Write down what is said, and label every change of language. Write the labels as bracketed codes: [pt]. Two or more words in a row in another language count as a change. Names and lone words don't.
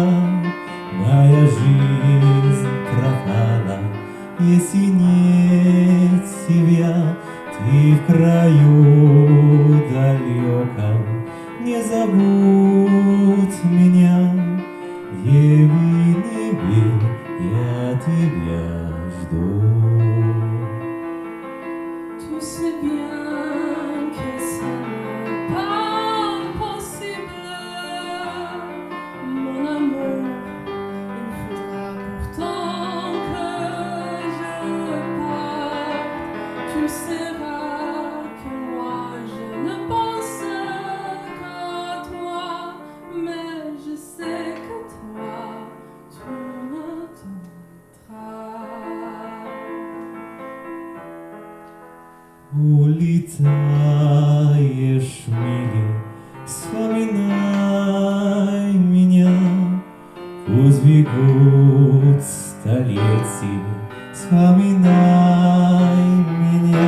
[ru] Моя жизнь пропала, если нет тебя. Ты в краю далеком, не забудь меня. Евгений, я тебя жду. [fr] Tu sais bien que ce n'est pas possible, mon amour. Il faudra pourtant que je parte. Tu sauras que moi je ne pense qu'à toi, mais je sais que toi tu m'attendras. [ru] Улетаешь, милый, вспоминай меня. Пусть бегут столетия, вспоминай меня.